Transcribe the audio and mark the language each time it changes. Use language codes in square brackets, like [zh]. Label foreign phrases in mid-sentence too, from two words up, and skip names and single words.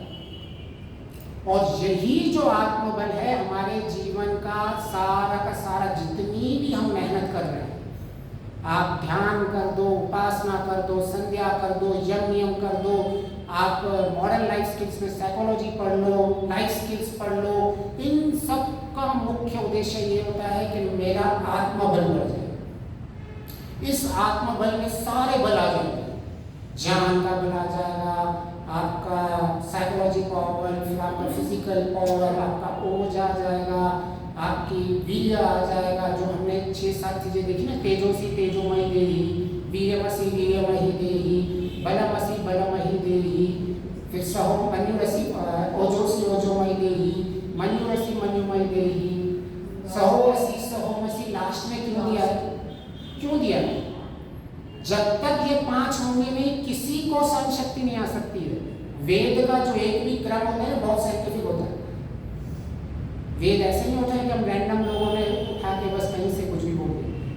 [hi] और यही जो आत्मबल है हमारे जीवन का सारा जितनी भी हम मेहनत कर रहे हैं, आप ध्यान कर दो, उपासना कर दो, संध्या कर दो, यम नियम कर दो, आप [en] modern life skills [hi] में साइकोलॉजी पढ़ लो, [en] life skills [hi] पढ़ लो, इन सब का मुख्य उद्देश्य ये होता है कि मेरा आत्मबल बढ़ जाए। इस आत्मबल में सारे बल आ जाएंगे, ज्ञान का बल आ जाएगा, आपका [en] psychology power, [hi] फिर आपका [en] physical power, [hi] आपका ओज आ जाएगा, आपकी वीर्य आ जाएगा। जो हमने 6-7 चीजें देखी ना, [sa] तेजोसी तेजोमयी देही, वीर्यमसि वीर्यमयी देही, बलमसि बलमयी देही, फिर सहो मन्युरसि ओजोसी ओजोमयी देही, मन्युरसि मन्युमयी देही, सहोमसि सहोमसि। [hi] लास्ट में क्यों दिया? क्यों दिया? जब तक ये 5 होंगे नहीं, किसी को सहन शक्ति नहीं आ सकती है। वेद का जो एक भी क्रम होता है बहुत साइंटिफिक होता है। वेद ऐसे नहीं होता है कि हम रैंडम लोगों ने उठा के बस कहीं से कुछ भी बोल दें।